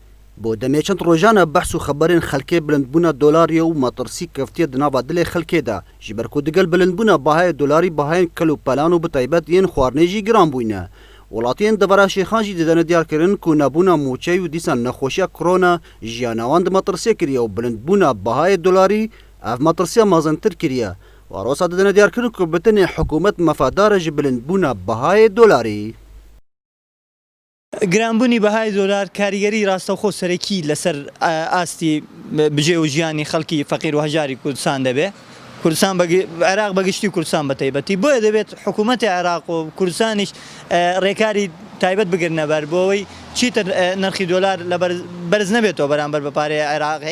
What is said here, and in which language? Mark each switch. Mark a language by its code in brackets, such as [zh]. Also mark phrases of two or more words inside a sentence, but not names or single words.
[ku] بۆ دەمێ چەند ڕۆژانە بەحس و خەبەرên خەلکê bilindbûna dolarê û matirsî keftiye di nava dilê xelkê de ji ber ku digel bilindbûna bahayê dolarî bahayên kel û pelan û bi taybet yên xwarinê jî giran bûyne. Welatiyên devera Şêxan jî didane diyarkirin ku nebûna mûçey û dîsan nexweşiya korona jiyana wan di matirsiyê kiriye û bilindbûna bahayê dolarî ev matirsiya mezintir kiriye. Warosa didane diyarkirin ku bi tenê hikûmet mefedar e ji bilindbûna bahayê dolarî. [ckb] گرانبوونی بەهای دۆلار کاریگەری ڕاستەوخۆ سەرەکی لەسەر ئاستی بجێ و ژیانی خەڵکی فەقیر و هەژاری کوردستان دەبێت. کوردستان عێراق بەگشتی کوردستان بە تایبەتی بۆیە دەبێت حکوومەتی عێراق و کوردستانیش ڕێکاری تایبەت بگرنە بەر بۆەوەی چیتر نرخی دۆلار لە بەرز نەبێتەوە بەرامبەر بە پارەی عێراقی.